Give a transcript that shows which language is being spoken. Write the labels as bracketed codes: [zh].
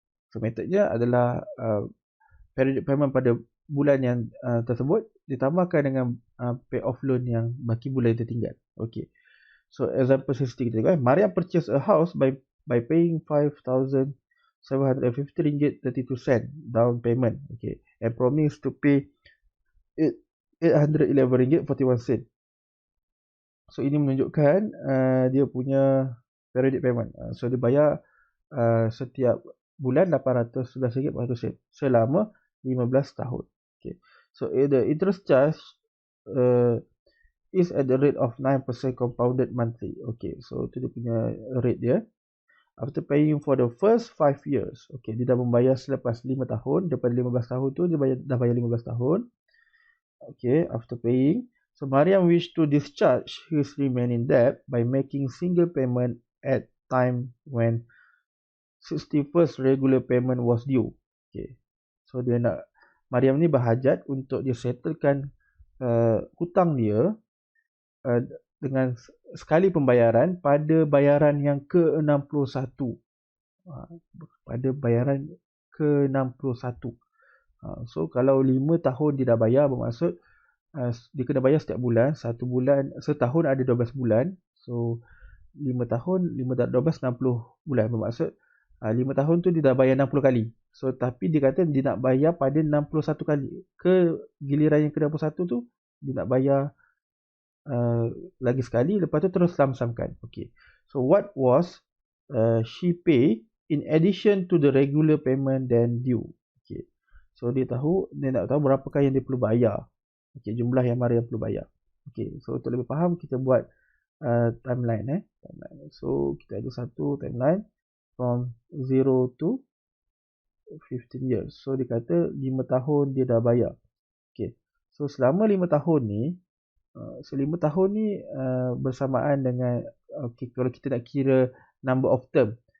[ms] So metodnya adalah periodic payment pada bulan yang tersebut ditambahkan dengan [en] pay off loan [ms] yang baki bulan yang tertinggal. Okay. So example 60 kita tengok. [en] Mariam purchase a house by paying RM5,750.32 down payment. Okay. And promise to pay RM811.41. [ms] So ini menunjukkan dia punya periodic payment. So dia bayar setiap bulan RM811.40 selama 15 tahun. Okay. [en] So the interest charge is at the rate of 9% compounded monthly. Okay. [ms] So itu dia punya rate dia. [en] After paying for the first 5 years. Okay. [ms] Dia dah membayar selepas 5 tahun. Daripada 15 tahun tu dia dah bayar 15 tahun. [en] Okay. After paying. So Mariam wish to discharge his remaining debt by making single payment at time when 61st regular payment was due. Okay. [ms] So dia nak, Mariam ni berhajat untuk dia settlekan hutang dia dengan sekali pembayaran pada bayaran yang ke-61. Pada bayaran ke-61. So kalau 5 tahun dia dah bayar, bermaksud dia kena bayar setiap bulan. Setahun ada 12 bulan. So 5 tahun, 5 12, 60 bulan. Bermaksud 5 tahun tu dia dah bayar 60 kali. So tapi dia kata dia nak bayar pada 61 kali. Ke giliran yang ke-61 tu dia nak bayar lagi sekali, lepas tu terus lamsamkan. Okay. [en] So what was she pay in addition to the regular payment then due? Okay. [ms] So dia nak tahu berapakah yang dia perlu bayar. Okay, jumlah yang Mariam perlu bayar. Okay. So untuk lebih faham kita buat timeline. So kita ada satu timeline [en] from 0 to 15 years. [ms] So dia kata 5 tahun dia dah bayar. Okay. So selama 5 tahun ni, 5 tahun ni bersamaan dengan, okay, kalau kita nak kira [en] number of term.